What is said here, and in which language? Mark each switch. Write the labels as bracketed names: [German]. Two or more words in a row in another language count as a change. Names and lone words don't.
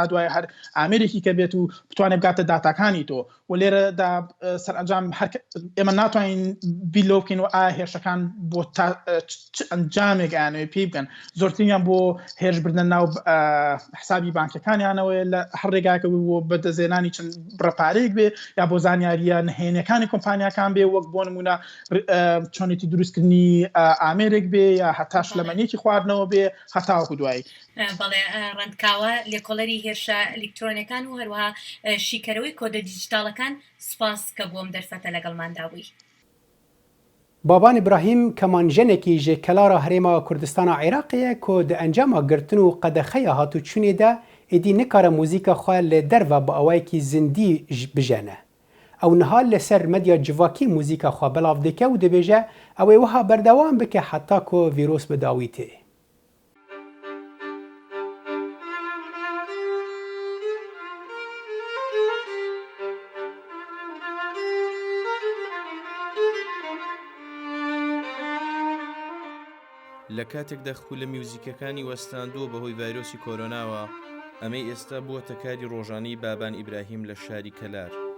[Central Kurdish] دوای هەر ئامێرێکی کە بێت و بتوانێت بگاتە داتاکانی تۆ و لێرەدا سەرئەنجام ئێمە ناتوانین بیلۆ بکەین و ئایا هێرشەکان بۆ ئەنجامێک ئەیانەوێت پێی بکەن زۆرترینیان بۆ هێرشبردنە ناو حسابی بانکەکانیانەوەی لە هەر ڕێگاکە و بەدەزێنانی چەند بڕەپارەیەک بێ یا بۆ زانیاریە نهێنیەکانی کۆمپانیاکان بێ وەک بۆ نمونە چۆنێتی دروستکردنی ئامێرێک بێ یا هەتا شلەمەنیەکی خواردنەوە بێ هەتاوەکو دوایی بەڵێ ڕەنکاوە لێکۆڵەری هێرشە ئەلکترۆنیەکان و هەروەها شیکەرەوەی کۆدە دیجیتالەکان سپاس کە بۆم دەرفەتە لەگەڵماندابووی [Kurdish] بابان ئیبراهیم کەمانژەنێکی ji kelara Herêma Kurdistana Iraqê ku di encama girtin û qedexeya hatûçûnê de êdî nikare mûzîka xwe lê derve bi awayekî zindî bijene. Ew niha li ser medya civakî mûzîka xwe belav dike û dibêje ew ê wiha berdewam bike heta ku vîros bi dawî tê. [Central Kurdish] لە کاتێکدا خو لە میوزیکەکانی وەستاندووە بەهۆی ڤایرۆسی کۆرۆناوە ئەمەی ئێستا بووەتە کاری ڕۆژانەی بابان ئیبراهیم لە شاری کەلار.